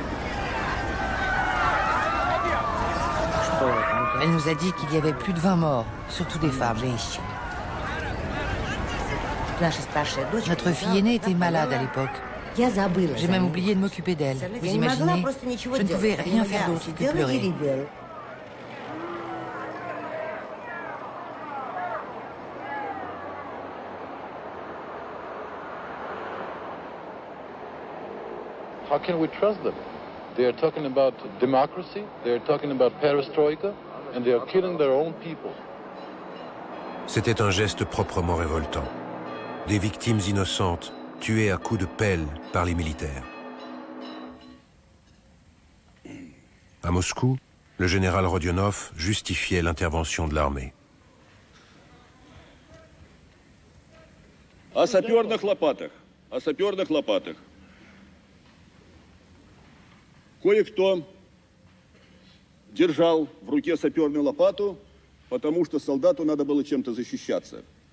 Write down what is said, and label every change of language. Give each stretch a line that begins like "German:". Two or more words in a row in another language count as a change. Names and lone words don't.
French: Elle nous a dit qu'il y avait plus de 20 morts, surtout des femmes. Notre fille aînée était malade à l'époque. J'ai même oublié de m'occuper d'elle. Vous imaginez, je ne pouvais rien faire d'autre que pleurer.
English: How can we trust them? They are talking about democracy, they are talking about perestroika, and they are killing their own people.
French: C'était un geste proprement révoltant. Des victimes innocentes tuées à coups de pelle par les militaires. À Moscou, le général Rodionov justifiait l'intervention de l'armée.
Russian: О саперных лопатах. Кое-кто держал в руке саперную лопату, потому что солдату надо было чем-то защищаться.